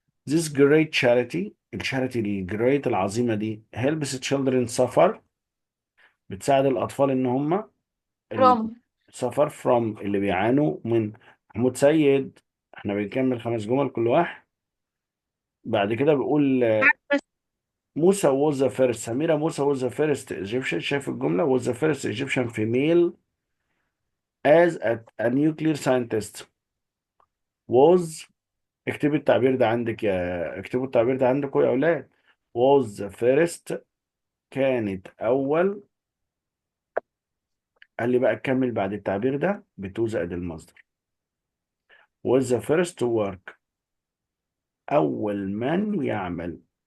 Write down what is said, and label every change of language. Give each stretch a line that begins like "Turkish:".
English: This great charity،
Arabic: الشاريتي الجريت العظيمة دي
English: helps children suffer،
Arabic: بتساعد الأطفال إن هم
English: from. suffer from
Arabic: اللي بيعانوا من. محمود سيد، احنا بنكمل 5 جمل كل واحد. بعد كده بيقول بس
English: موسى was the first، سميرة موسى was the first Egyptian،
Arabic: شايف الجملة
English: was the first Egyptian female as a nuclear scientist.
Arabic: was، اكتبوا التعبير ده عندك اكتبوا التعبير ده عندكم يا أولاد.
English: was the first،
Arabic: كانت أول. قال لي بقى كمل بعد التعبير ده بتو زائد المصدر.
English: was the first to work،
Arabic: أول من يعمل.